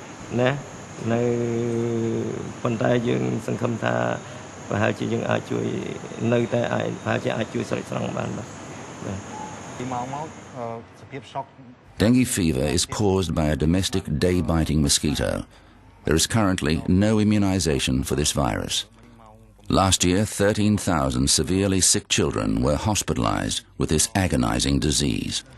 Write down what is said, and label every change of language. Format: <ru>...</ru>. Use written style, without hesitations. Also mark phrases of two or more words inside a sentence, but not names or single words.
<km>ណានៅប៉ុន្តែយើងសង្ឃឹមថាប្រហែលជាយើងអាចជួយនៅតែអាចប្រហែលជាអាចជួយស្រេចស្រង់បានបាទ</km> <en>Dengue fever is caused by a domestic day-biting mosquito. There is currently no immunization for this virus. Last year, 13,000 severely sick children were hospitalized with this agonizing disease.</en>